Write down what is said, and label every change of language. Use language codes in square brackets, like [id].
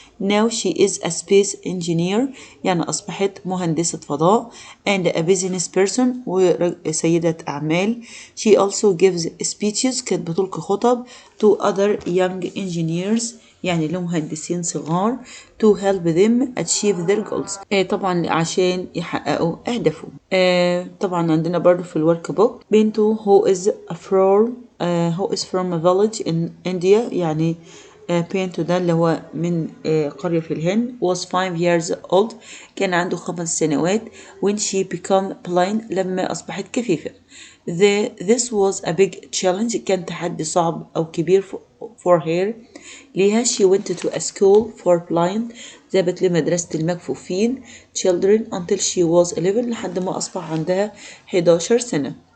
[en] now she is a space engineer [ar] يعني أصبحت مهندسة فضاء [en] and a business person [ar] وسيدة أعمال. [en] she also gives speeches [ar] كانت بتلقي خطب [en] to other young engineers [ar] يعني لمهندسين صغار [en] to help them achieve their goals [ar] طبعا عشان يحققوا أهدافهم. طبعا عندنا برضو في الورك بوك بنته [en] who is from a village in India [ar] يعني بينتو ده اللي هو من قرية في الهند [en] was 5 years old [ar] كان عنده 5 سنوات [en] when she became blind [ar] لما أصبحت كفيفة. [en] this was a big challenge [ar] كان تحدي صعب أو كبير [en] for her ليها. she went to a school for blind [ar] ذهبت لمدرسة المكفوفين [en] children until she was 11 [ar] لحد ما أصبح عندها 11 سنة.